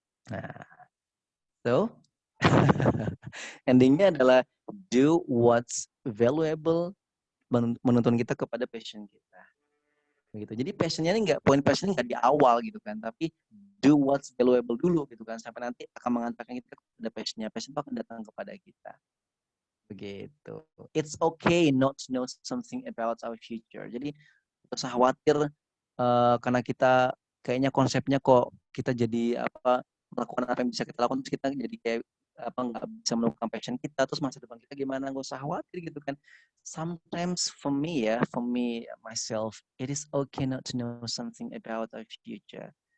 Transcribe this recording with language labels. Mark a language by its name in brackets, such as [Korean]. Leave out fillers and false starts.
[Indonesian] Nah, so endingnya adalah [English] do what's valuable, [Indonesian] menuntun kita kepada passion kita. Begitu. Jadi passionnya ini poin passionnya nggak di awal gitu kan, tapi [English] do what's valuable [Indonesian] dulu gitu kan, sampai nanti akan mengantarkan kita kepada passionnya. Passion itu akan datang kepada kita. Begitu. [English] It's okay not to know something about our future. [Indonesian] Jadi tidak usah khawatir karena kita kayaknya konsepnya kok kita jadi melakukan apa yang bisa kita lakukan, terus kita jadi kayak nggak bisa menemukan passion kita, terus masa depan kita gimana, nggak usah khawatir gitu kan. [English] Sometimes for me myself, it is okay not to know something about our future.